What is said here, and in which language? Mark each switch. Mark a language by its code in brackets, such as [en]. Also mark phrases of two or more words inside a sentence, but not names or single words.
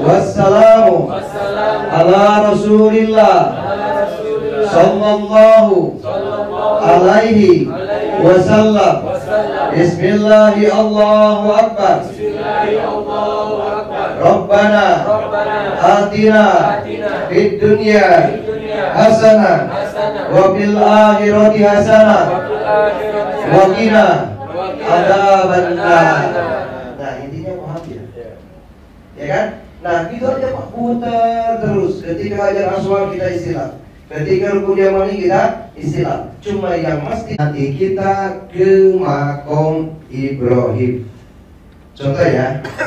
[ar] wassalamu wassalamu على رسول الله على رسول الله sallallahu sallallahu عليه وسلم. wasallam. بسم الله الله أكبر. بسم الله الله أكبر. Rabbana Rabbana atina atina في الدنيا في الدنيا hasanah hasanah وفي الآخرة حسنة وفي الآخرة وقنا وقنا adzabannar. adzabannar. [id] Nah, intinya paham ya? Ya kan? Nah, gitu aja Pak, putar terus. Ketika hajar aswad kita istilah, ketika rukun yamani kita istilah. Cuma yang mesti nanti kita ke makom Ibrahim. Contoh ya.